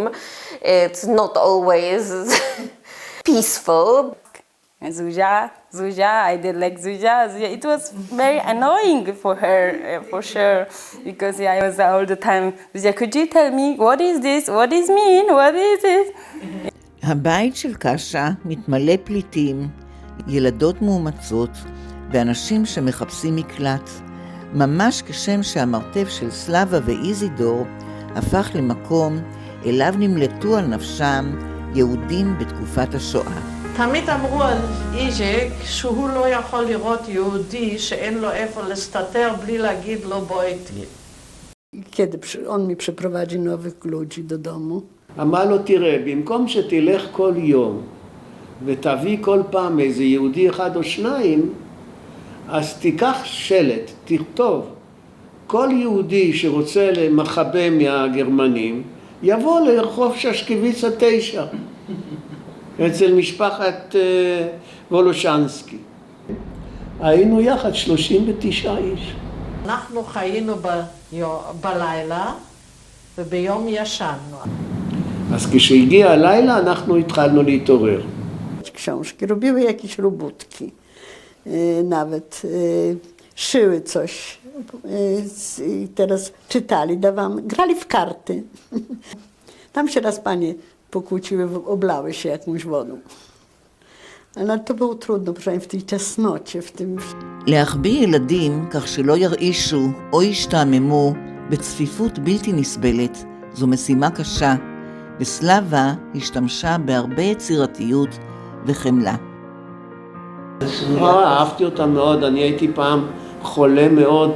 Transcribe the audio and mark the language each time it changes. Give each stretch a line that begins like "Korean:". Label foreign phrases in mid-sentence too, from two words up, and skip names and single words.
English: It's not always peaceful. Zuzia, I did like Zuzia. It was very annoying for her, for sure, because I was all the time, Zuzia, could you tell me, what is this? What is mean? What is it?
Hebrew: הבית של קאשה מתמלא פליטים, ילדות מאומצות ואנשים שמחפשים מקלט, ממש כשם שהמרתף של סלבה ואיזידור הפך למקום אליו נמלטו על נפשם יהודים בתקופת השואה. תמיד אמרו על איז'ק שהוא לא יכול לראות יהודי שאין לו איפה להסתתר בלי להגיד לו בואי תהיה.
Polish: Kiedy on mi przyprowadzi nowych ludzi do domu.
Hebrew: אמר לו, תראה, במקום שתלך כל יום ותביא כל פעם איזה יהודי אחד או שניים, אז תיקח שלט, תכתוב, כל יהודי שרוצה למחבה מהגרמנים, יבוא לרחוב ששקוויצה 9, אצל משפחת וולושנסקי. היינו יחד 39 איש. אנחנו חיינו בלילה וביום ישנו. אז כשהגיע הלילה אנחנו התחלנו להתעורר.
Polish: Książki, robiły jakieś robótki, nawet szyły coś. I teraz czytali, grali w karty. Tam się raz panie pokłóciły, oblały się jakąś wodą. Ale to było trudno, proszę, w tej ciasnocie, w tym...
Hebrew: להחביא ילדים כך שלא ירעישו או ישתעממו בצפיפות בלתי נסבלת זו משימה קשה, וסלבה השתמשה בהרבה יצירתיות וחמלה. אהבתי אותה מאוד, אני הייתי פעם חולה מאוד.